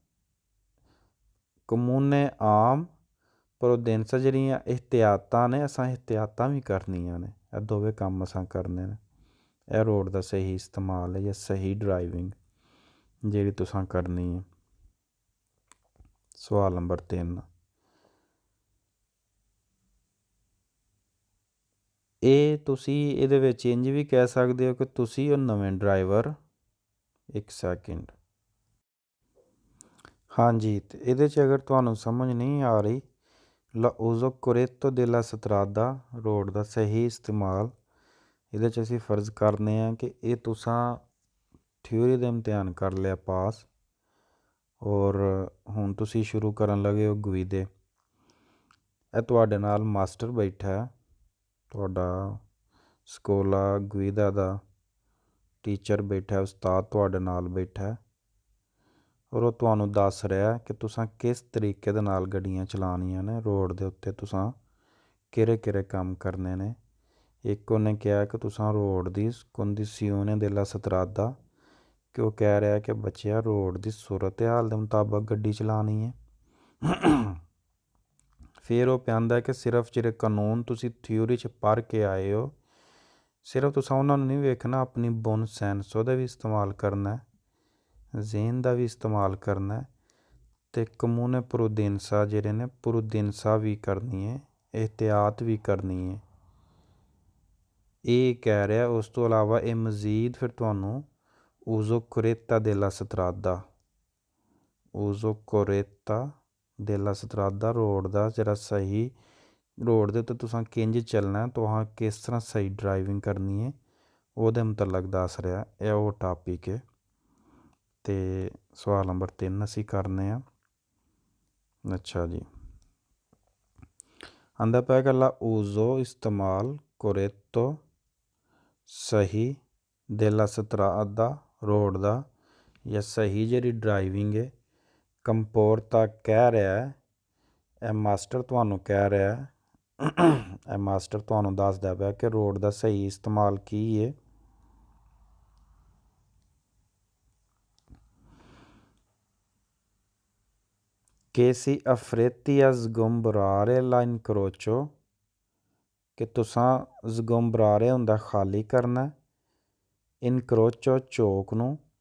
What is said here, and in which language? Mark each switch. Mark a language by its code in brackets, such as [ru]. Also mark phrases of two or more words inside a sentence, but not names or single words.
[pa] ਕਮੂਨੇ ਆਮ ਪ੍ਰੋਡੈਂਸਾ ਜਿਹੜੀਆਂ ਇਹਤਿਆਤਾਂ ਨੇ ਅਸਾਂ ਇਹਤਿਆਤਾਂ ਵੀ ਕਰਨੀਆਂ ਨੇ ਇਹ ਦੋਵੇਂ ਕੰਮ ਅਸਾਂ ਕਰਨੇ ਨੇ ਇਹ ਰੋਡ ਦਾ ਸਹੀ ਇਸਤੇਮਾਲ ਹੈ ਯਾ ਸਹੀ ਡਰਾਈਵਿੰਗ ਜਿਹੜੀ ਤੁਸਾਂ ਕਰਨੀ ਹੈ ਸਵਾਲ ਨੰਬਰ 3 ਇਹ ਤੁਸੀਂ ਇਹਦੇ ਵਿੱਚ ਇੰਜ ਵੀ ਕਹਿ ਸਕਦੇ ਹੋ ਕਿ ਤੁਸੀਂ ਉਹ ਨਵੇਂ ਡਰਾਈਵਰ ਇੱਕ ਸੈਕਿੰਡ ਹਾਂਜੀ ਤੇ ਇਹਦੇ 'ਚ ਅਗਰ ਤੁਹਾਨੂੰ ਸਮਝ ਨਹੀਂ ਆ ਰਹੀ [it] la uso corretto della strada [pa] ਰੋਡ ਦਾ ਸਹੀ ਇਸਤੇਮਾਲ ਇਹਦੇ 'ਚ ਅਸੀਂ ਫਰਜ਼ ਕਰਨੇ ਆ ਕਿ ਇਹ ਤੁਸੀਂ ਥਿਊਰੀ ਦਾ ਇਮਤਿਹਾਨ ਕਰ ਲਿਆ ਪਾਸ ਔਰ ਹੁਣ ਤੁਸੀਂ ਸ਼ੁਰੂ ਕਰਨ ਲੱਗੇ ਹੋ ਗਵੀਦੇ ਇਹ ਤੁਹਾਡੇ ਨਾਲ ਮਾਸਟਰ ਬੈਠਾ ਤੁਹਾਡਾ [it] scuola guida [pa] ਦਾ ਟੀਚਰ ਬੈਠਾ ਉਸਤਾਦ ਤੁਹਾਡੇ ਨਾਲ ਬੈਠਾ ਔਰ ਉਹ ਤੁਹਾਨੂੰ ਦੱਸ ਰਿਹਾ ਕਿ ਤੁਸੀਂ ਕਿਸ ਤਰੀਕੇ ਦੇ ਨਾਲ ਗੱਡੀਆਂ ਚਲਾਉਣੀਆਂ ਨੇ ਰੋਡ ਦੇ ਉੱਤੇ ਤੁਸੀਂ ਕਿਹੜੇ ਕੰਮ ਕਰਨੇ ਨੇ ਇੱਕ ਉਹਨੇ ਕਿਹਾ ਕਿ ਤੁਸੀਂ ਰੋਡ ਦੀ [it] condizione della strada [pa] ਕਿ ਉਹ ਕਹਿ ਰਿਹਾ ਕਿ ਬੱਚਿਆ ਰੋਡ ਦੀ ਸੂਰਤ ਹਾਲ ਦੇ ਮੁਤਾਬਕ ਗੱਡੀ ਚਲਾਉਣੀ ਹੈ ਫਿਰ ਉਹ ਕਹਿੰਦਾ ਕਿ ਸਿਰਫ ਜਿਹੜੇ ਕਾਨੂੰਨ ਤੁਸੀਂ ਥਿਊਰੀ 'ਚ ਪੜ੍ਹ ਕੇ ਆਏ ਹੋ ਸਿਰਫ ਤੁਸੀਂ ਉਹਨਾਂ ਨੂੰ ਨਹੀਂ ਵੇਖਣਾ ਆਪਣੀ [it] buon senso [pa] ਉਹਦਾ ਵੀ ਇਸਤੇਮਾਲ ਕਰਨਾ ਜ਼ੇਨ ਦਾ ਵੀ ਇਸਤੇਮਾਲ ਕਰਨਾ ਅਤੇ [it] comune prudenza [pa] ਜਿਹੜੇ ਨੇ ਪ੍ਰੋਡੈਂਸਾ ਵੀ ਕਰਨੀ ਹੈ ਇਹਤਿਆਤ ਵੀ ਕਰਨੀ ਹੈ ਇਹ ਕਹਿ ਰਿਹਾ ਉਸ ਤੋਂ ਇਲਾਵਾ ਇਹ ਮਜ਼ੀਦ ਫਿਰ ਤੁਹਾਨੂੰ [it] uso corretto della strada uso corretto della strada [pa] ਰੋਡ ਦਾ ਜਿਹੜਾ ਸਹੀ ਰੋਡ ਦੇ ਉੱਤੇ ਤੁਸੀਂ ਕਿੰਝ ਚੱਲਣਾ ਤੁਹਾਂ ਕਿਸ ਤਰ੍ਹਾਂ ਸਹੀ ਡਰਾਈਵਿੰਗ ਕਰਨੀ ਹੈ ਉਹਦੇ ਮੁਤਲਕ ਦੱਸ ਰਿਹਾ ਇਹ ਉਹ ਟਾਪਿਕ ਹੈ ਅਤੇ ਸਵਾਲ ਨੰਬਰ 3 ਅਸੀਂ ਕਰਨੇ ਆ ਅੱਛਾ ਜੀ ਆਂਦਾ ਪਿਆ ਗੱਲਾਂ uso ਇਸਤੇਮਾਲ corretto ਸਹੀ [it] della strada [pa] ਰੋਡ ਦਾ ਜਾਂ ਸਹੀ ਜਿਹੜੀ ਡਰਾਈਵਿੰਗ ਹੈ ਕੰਪੋਰਤਾ ਕਹਿ ਰਿਹਾ ਹੈ, ਇਹ ਮਾਸਟਰ ਤੁਹਾਨੂੰ ਕਹਿ ਰਿਹਾ ਹੈ, ਇਹ ਮਾਸਟਰ ਤੁਹਾਨੂੰ ਦੱਸਦਾ ਪਿਆ ਕਿ ਰੋਡ ਦਾ ਸਹੀ ਇਸਤੇਮਾਲ ਕੀ ਹੈ। [it] che si affretti sgombrare la incrocio, [pa] ਕਿ ਤੁਸਾਂ ਜ਼ਗੁੰਬਰਾਰੇ ਹੁੰਦਾ ਖਾਲੀ ਕਰਨਾ, ਇਨਕਰੋਚੋ ਚੌਕ ਨੂੰ,